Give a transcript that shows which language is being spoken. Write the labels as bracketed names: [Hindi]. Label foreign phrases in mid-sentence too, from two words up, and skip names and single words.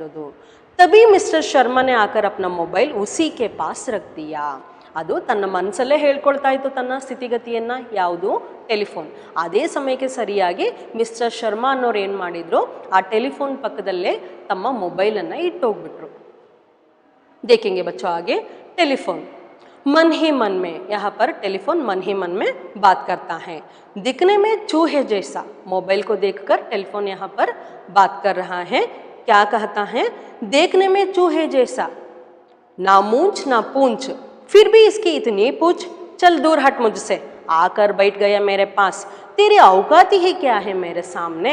[Hindi] तभी मिस्टर शर्मा ने आकर अपना मोबाइल उसी के पास रख दिया. [Kannada] ಅದು ತನ್ನ ಮನಸ್ಸಲ್ಲೇ ಹೇಳ್ಕೊಳ್ತಾ ಇತ್ತು ತನ್ನ ಸ್ಥಿತಿಗತಿಯನ್ನು, ಯಾವುದು? ಟೆಲಿಫೋನ್. ಅದೇ ಸಮಯಕ್ಕೆ ಸರಿಯಾಗಿ ಮಿಸ್ಟರ್ ಶರ್ಮಾ ಅನ್ನೋರು ಏನು ಮಾಡಿದರು, ಆ ಟೆಲಿಫೋನ್ ಪಕ್ಕದಲ್ಲೇ ತಮ್ಮ ಮೊಬೈಲನ್ನು ಇಟ್ಟೋಗ್ಬಿಟ್ರು. [Hindi] देखेंगे बच्चों आगे टेलीफोन मन ही मन में, यहाँ पर टेलीफोन मन ही मन में बात करता है. दिखने में चूहे जैसा, मोबाइल को देखकर टेलीफोन यहाँ पर बात कर रहा है. क्या कहता है? देखने में चूहे जैसा, ना मूंछ ना पूंछ, फिर भी इसकी इतनी पूछ, चल दूर हट मुझसे, आकर बैठ गया मेरे पास, तेरी औकात ही क्या है मेरे सामने.